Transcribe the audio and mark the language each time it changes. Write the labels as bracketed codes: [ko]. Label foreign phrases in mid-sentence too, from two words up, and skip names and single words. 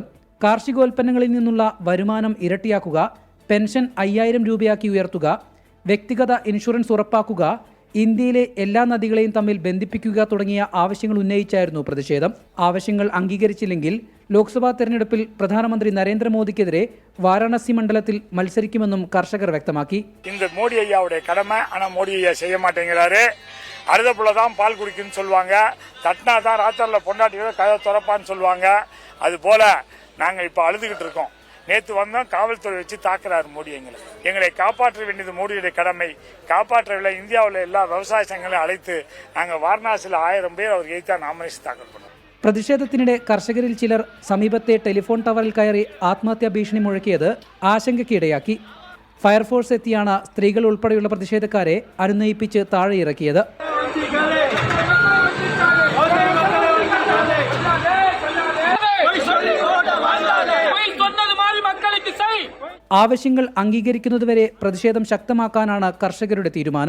[ml] കാർഷികോൽപ്പന്നങ്ങളിൽ നിന്നുള്ള വരുമാനം ഇരട്ടിയാക്കുക, പെൻഷൻ 5000 രൂപയാക്കി ഉയർത്തുക, വ്യക്തിഗത ഇൻഷുറൻസ് ഉറപ്പാക്കുക, ഇന്ത്യയിലെ എല്ലാ നദികളെയും തമ്മിൽ ബന്ധിപ്പിക്കുക തുടങ്ങിയ ആവശ്യങ്ങൾ ഉന്നയിച്ചായിരുന്നു പ്രതിഷേധം. ആവശ്യങ്ങൾ അംഗീകരിച്ചില്ലെങ്കിൽ ലോക്സഭാ തെരഞ്ഞെടുപ്പിൽ പ്രധാനമന്ത്രി നരേന്ദ്രമോദിക്കെതിരെ വാരാണസി മണ്ഡലത്തിൽ മത്സരിക്കുമെന്നും കർഷകർ വ്യക്തമാക്കി. [ta] മോഡി ஐயாவுடைய கடமை, ஆனா மோடி ஐயா செய்ய மாட்டேங்கிறாரு. அறுதப்புள்ளதான் பால் குடிக்குன்னு சொல்லுவாங்க, தட்டினா தான் ராத்திரில பொண்டாட்டியோட கதை துறப்பான்னு சொல்லுவாங்க. அது போல நாங்க இப்ப அழுதுகிட்டு இருக்கோம். நேற்று வந்தோம், காவல்துறை வச்சு தாக்குறாரு மோடி. எங்களை காப்பாற்ற வேண்டியது மோடியுடைய கடமை. காப்பாற்றவில்லை. இந்தியாவில் எல்லா விவசாய சங்கங்களையும் அழைத்து நாங்கள் வாரணாசியில் 1000 பேர் அவர் எய்தா நாமினேஷன் தாக்கல் பண்ணோம். [ml] പ്രതിഷേധത്തിനിടെ കർഷകരിൽ ചിലർ സമീപത്തെ ടെലിഫോൺ ടവറിൽ കയറി ആത്മഹത്യാ ഭീഷണി മുഴക്കിയത് ആശങ്കയ്ക്കിടയാക്കി. ഫയർഫോഴ്സ് എത്തിയാണ് സ്ത്രീകൾ ഉൾപ്പെടെയുള്ള പ്രതിഷേധക്കാരെ അനുനയിപ്പിച്ച് താഴെ ഇറക്കിയത്. ആവശ്യങ്ങൾ അംഗീകരിക്കുന്നതുവരെ പ്രതിഷേധം ശക്തമാക്കാനാണ് കർഷകരുടെ തീരുമാനം.